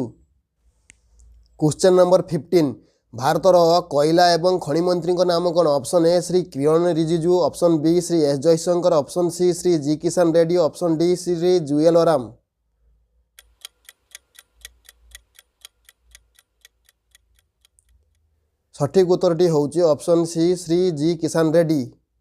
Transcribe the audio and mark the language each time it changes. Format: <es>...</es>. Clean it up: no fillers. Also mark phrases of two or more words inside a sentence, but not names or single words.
<en>question number</en> <hi>15 भारतर कोयला एवं खनि मंत्री का नाम कौन?</hi> <en>Option A Shri Kiran Rijiju, Option B Shri S Jaishankar, Option C Shri G Kishan Reddy, Option D Shri Jual Oram.</en> <or>ସଠିକ୍ ଉତ୍ତରଟି ହେଉଛି</or> <en>option C</en> <or>ଶ୍ରୀ ଜି କିଷାନ ରେଡ୍ଡି।</or>